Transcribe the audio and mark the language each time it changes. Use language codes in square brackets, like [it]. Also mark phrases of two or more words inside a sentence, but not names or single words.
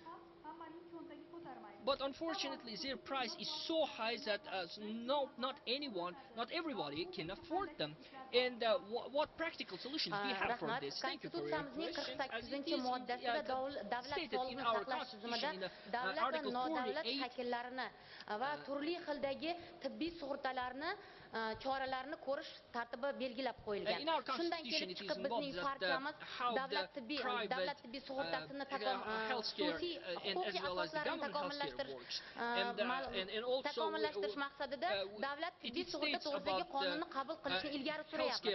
[en] But unfortunately, their price is so high that not everybody can afford them. And what practical solutions do you have for this? Thank you for your question. As it is stated in our Constitution, in Article 48, [uz] va turli xildagi tibbiy sug'urtalarni choralarni ko'rish tartibi belgilab qo'yilgan. Shundan kelib chiqib bizning partiyamiz davlat tibbiy sug'urtasini xususiy huquqiy asoslarini takomillashtirish maqsadida davlat tibbiy sug'urta to'g'risidagi qonunni qabul qilishni ilgari suryapmiz.